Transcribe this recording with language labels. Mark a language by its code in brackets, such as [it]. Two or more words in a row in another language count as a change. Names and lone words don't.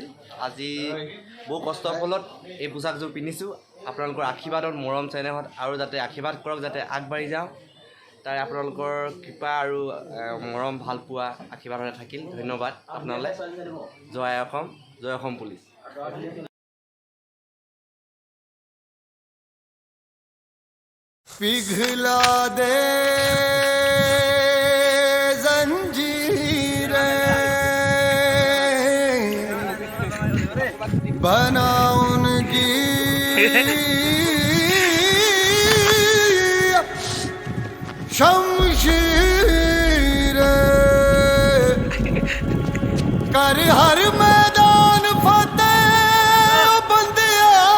[as] আজি বহু কষ্টৰ ফলত এই পোচাকযোৰ পিন্ধিছোঁ। আপোনালোকৰ আশীৰ্বাদত, মৰম চেনেহত আৰু যাতে আশীৰ্বাদ কৰক, যাতে আগবাঢ়ি যাওঁ, তাৰে আপোনালোকৰ কৃপা আৰু মৰম ভালপোৱা আশীৰ্বাদতে থাকিল। ধন্যবাদ আপোনালৈ। জয় অসম, জয় অসম পুলিচ। [hi] पिघला दे जंजीरें, बना उनकी शमशीरें, कर हर मैदान फतेह बंदिया,